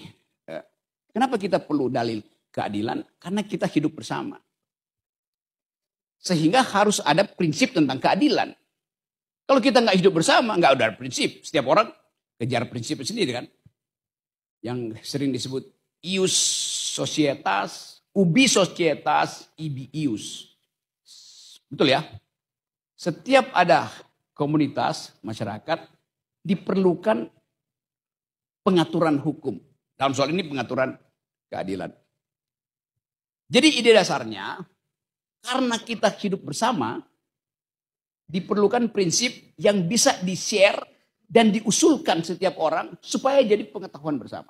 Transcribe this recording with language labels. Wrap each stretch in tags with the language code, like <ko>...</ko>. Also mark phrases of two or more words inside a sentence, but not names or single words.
<id>Kenapa kita perlu dalil keadilan? Karena kita hidup bersama. Sehingga harus ada prinsip tentang keadilan. Kalau kita nggak hidup bersama, nggak ada prinsip. Setiap orang kejar prinsip sendiri kan. Yang sering disebut</id> <la>ius societas, ubi societas, ibi ius.</la> <id>Betul ya? Setiap ada komunitas, masyarakat, diperlukan pengaturan hukum. Dalam soal ini pengaturan keadilan. Jadi ide dasarnya, karena kita hidup bersama, diperlukan prinsip yang bisa di-share dan diusulkan setiap orang supaya jadi pengetahuan bersama.</id>